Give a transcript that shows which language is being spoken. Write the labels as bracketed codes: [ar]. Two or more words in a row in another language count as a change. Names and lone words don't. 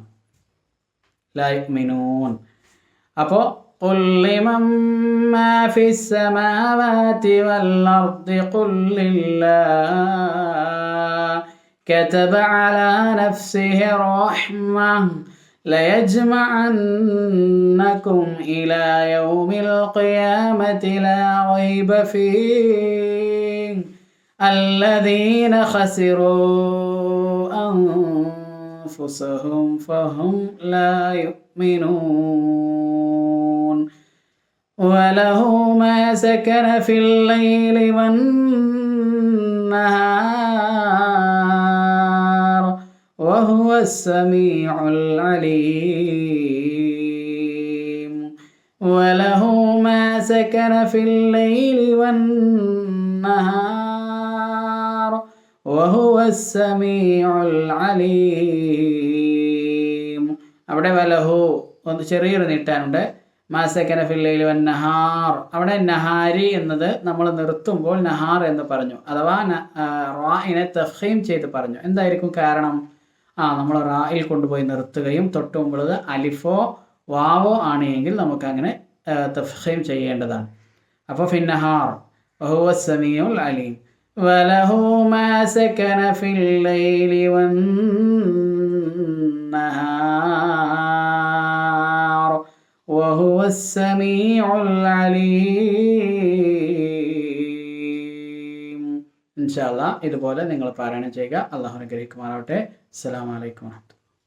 [ar] لا يؤمنون. അപ്പോൾ قل لمن ما في السماوات والأرض قل لله كتب على نفسه الرحمة ليجمعنكم إلى يوم القيامة لا ريب فيه الذين خسروا أنفسهم فهم لا يؤمنون وله ما سكن في الليل والنهار وهو السميع العليم وله ما سكن في الليل والنهار وهو السميع العليم. [ml] അവിടെ വലഹു ഒന്ന് ചെറിയൊരു നീട്ടാനുണ്ട്. [ar] ما سكن في الليل والنهار, [ml] അവിടെ നഹാരി എന്നത് നമ്മൾ നിർത്തുമ്പോൾ നഹാർ എന്ന് പറഞ്ഞു, അഥവാ റാഇനെ തഫ്ഖീം ചെയ്ത് പറഞ്ഞു. എന്തായിരിക്കും കാരണം? നമ്മൾ റായിൽ കൊണ്ടുപോയി നിർത്തുകയും തൊട്ട് മുമ്പുള്ളത് അലിഫോ വാവോ ആണ് എങ്കിൽ നമുക്കങ്ങനെ തഫ്ഖീം ചെയ്യേണ്ടതാണ്. [ar] അപ്പോൾ في النهار وهو السميع العليم. وله ما سكن في الليل والنهار وهو السميع العليم. إن شاء الله [ml] ഇതുപോലെ നിങ്ങൾ പാരായണം ചെയ്യുക. അല്ലാഹു അനുഗ്രഹിക്കുമാറാവട്ടെ. [ar] السلام عليكم ورحمة الله.